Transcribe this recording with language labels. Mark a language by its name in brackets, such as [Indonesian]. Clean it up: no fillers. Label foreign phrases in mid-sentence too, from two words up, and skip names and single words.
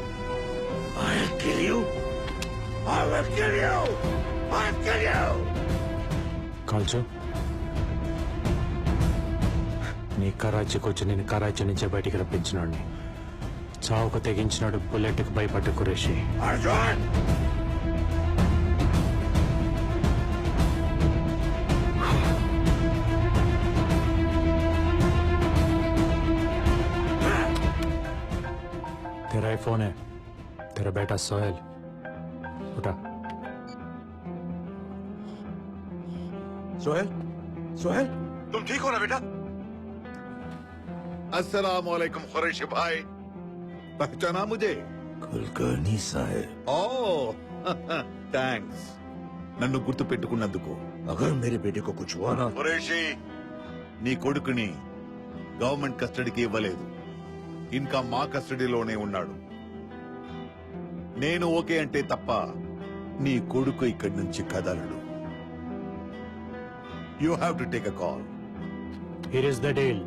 [Telugu] కాల్చు. నీ కరాచీకి వచ్చి నేను కరాచీ నుంచే బయటికి రప్పించినాడిని. చావుకు తెగించినాడు బుల్లెట్కి భయపడ్డ కురేషి. [Hindi] तेरा ही फोन है, तेरा बेटा सोहेल. उठा. सोहेल, सोहेल, तुम ठीक हो ना बेटा? [Arabic] السلام عليكم [Hindi] कुरैशी भाई, पहचाना मुझे? कुलकर्णी साहब, [Telugu] ओ థ్యాంక్స్ నన్ను గుర్తు పెట్టుకున్నందుకు. [Hindi] अगर मेरे बेटे को कुछ हुआ ना, [Telugu] కురేషి, నీ కొడుకుని [English] government custodyకి [Telugu] ఇవ్వలేదు, ఇంకా మా కస్టడీలోనే ఉన్నాడు. నేను ఓకే అంటే తప్ప నీ కొడుకు ఇక్కడి నుంచి కదలడు. [English] You have to take a call. Here is the deal.